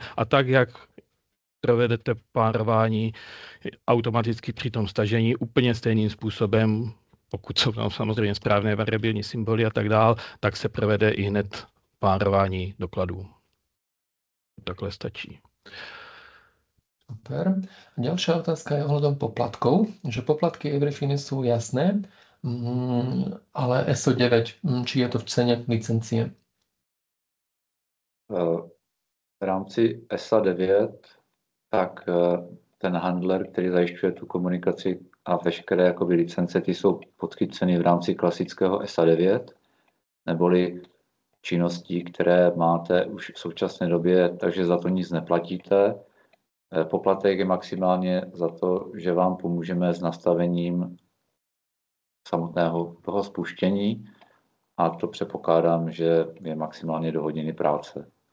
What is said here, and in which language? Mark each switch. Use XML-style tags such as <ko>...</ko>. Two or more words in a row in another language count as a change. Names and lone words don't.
<cs>A tak, jak provedete párování automaticky při tom stažení úplně stejným způsobem, pokud jsou tam samozřejmě správné variabilní symboly a tak dál, tak se provede i hned párování dokladů. Takhle stačí. Super.</cs> <sk>Ďalšia otázka je ohľadom poplatkov, že poplatky Everyfiny sú jasné, ale SO9, či je to v cene licencie?</sk> <cs>V rámci SA9 tak ten handler, který zajišťuje tu komunikaci a veškeré jakoby licence, ty jsou podchyceny v rámci klasického SA9, neboli činností, které máte už v současné době, takže za to nic neplatíte. Poplatek je maximálně za to, že vám pomůžeme s nastavením samotného toho spuštění a to předpokládám, že je maximálně do hodiny práce.</cs>